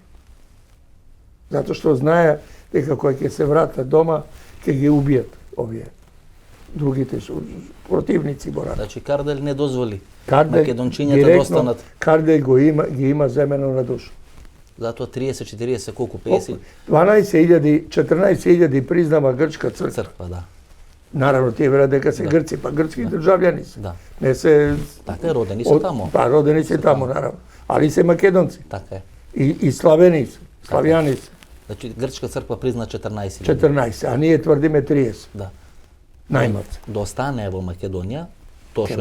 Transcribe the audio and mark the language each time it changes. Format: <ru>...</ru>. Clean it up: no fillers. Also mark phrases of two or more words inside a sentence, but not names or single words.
<mk>Затоа што знаеа дека кога ќе се вратат дома, ќе ги убијат овие другите противници борат. Значи Карделј не дозволи Карделј македончињата да останат. Карделј ги има земено на душа. Затоа 30-40 колку 50 12.000, 14.000 признава грчка црква. Да. Naravno, ti vera дека се Грци, па грцки државјани се. Да. Не се... Така е, родени се тамо. Па родени се тамо, наравно. Али се македонци. Така е. И славени се, славјани се. Значи, Грчка црква призна 14 000. 14, а ние тврдиме 30. Да. Најмарце. Да остане во Македонија, то што</mk>